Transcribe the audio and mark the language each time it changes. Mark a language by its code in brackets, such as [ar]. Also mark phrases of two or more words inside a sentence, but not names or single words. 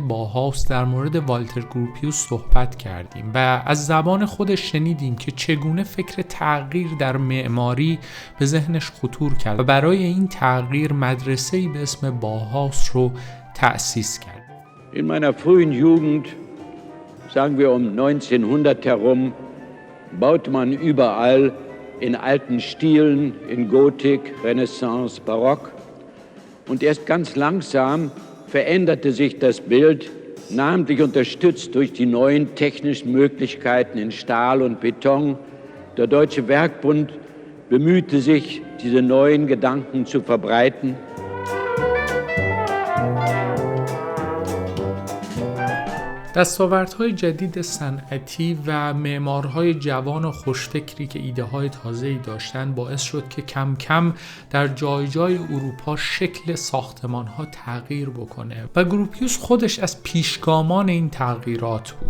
[fa] باهاوس در مورد والتر گروپیوس صحبت کردیم و از زبان خودش شنیدیم که چگونه فکر تغییر در معماری به ذهنش خطور کرد و برای این تغییر مدرسه‌ای به اسم باهاوس رو تأسیس کرد. [de] In meiner frühen Jugend, sagen wir 1900 herum, baute man überall in alten Stilen, in Gotik, Renaissance, Barock. Und erst ganz langsam veränderte sich das Bild, namentlich unterstützt durch die neuen technischen Möglichkeiten in Stahl und Beton. Der Deutsche Werkbund bemühte sich, diese neuen Gedanken zu verbreiten. [fa] دستاوردهای جدید صنعتی و معمارهای جوان و خوشفکری که ایده‌های تازه‌ای داشتن باعث شد که کم کم در جای جای اروپا شکل ساختمان‌ها تغییر بکنه و گروپیوس خودش از پیشگامان این تغییرات بود.